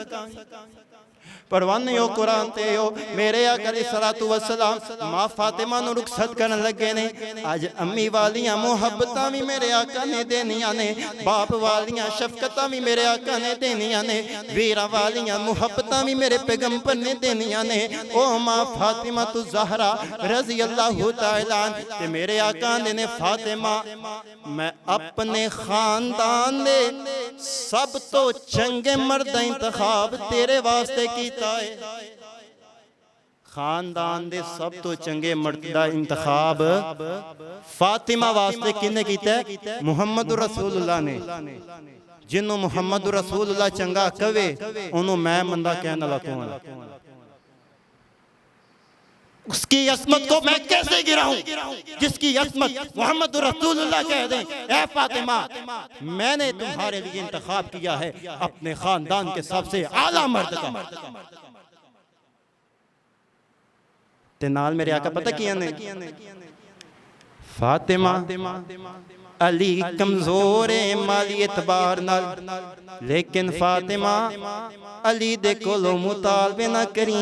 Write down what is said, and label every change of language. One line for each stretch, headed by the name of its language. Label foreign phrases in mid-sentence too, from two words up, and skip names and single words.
Punjabi: پروانے ہو قرآن تے ہو میرے آقا علیہ الصلوۃ والسلام ماں فاطمہ نوں رخصت کرن لگے نے. اج امی والیاں محبتاں بھی میرے آقا نے دینیاں نے، باپ والیاں شفقتاں بھی میرے آقا نے دینیاں نے، ویراں والیاں محبتاں بھی میرے پیغمبر نے دینیاں نے. او ماں فاطمہ تو زہرا
Arabic: رضی اللہ تعالی
Punjabi: تے میرے آقا نے فاطمہ میں اپنے خاندان دے سب توں چنگے مرد دا انتخاب تیرے واسطے کیتا ہے. خاندان دے سب توں چنگے مرد دا انتخاب فاطمہ واسطے کنے کیتا ہے? محمد رسول اللہ نے۔ جنہوں محمد رسول اللہ چنگا کہوے انہوں میں ماڑا کہنے والا کون?
Urdu: اس کی عصمت کو میں کیسے گراؤں جس کی عصمت محمد رسول اللہ کہہ دیں. اے فاطمہ میں نے تمہارے لیے انتخاب کیا ہے اپنے خاندان کے سب سے اعلی مرد کا.
Punjabi: تے نال میرے آقا پتہ کیا نے فاطمہ علی کمزور ہے مالی اعتبار نال، لیکن فاطمہ علی دے کولوں مطالبے نا کریں.